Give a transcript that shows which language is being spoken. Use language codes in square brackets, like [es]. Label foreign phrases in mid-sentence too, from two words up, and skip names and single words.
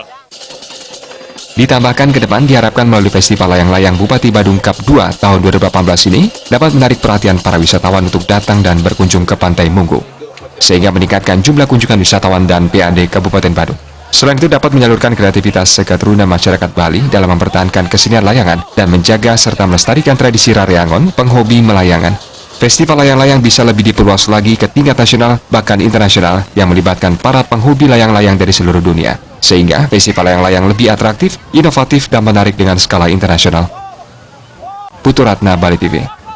[id] Ditambahkan ke depan diharapkan melalui Festival Layang-Layang Bupati Badung Cup 2 tahun 2018 ini dapat menarik perhatian para wisatawan untuk datang dan berkunjung ke Pantai Munggu, sehingga meningkatkan jumlah kunjungan wisatawan dan PAD Kabupaten Badung. Selain itu dapat menyalurkan kreativitas seketurunan masyarakat Bali dalam mempertahankan kesenian layangan dan menjaga serta melestarikan tradisi Rareangon, penghobi melayangan. Festival layang-layang bisa lebih diperluas lagi ke tingkat nasional bahkan internasional yang melibatkan para penghobi layang-layang dari seluruh dunia, sehingga festival layang-layang lebih atraktif, inovatif, dan menarik dengan skala internasional. Putu Ratna, Bali TV.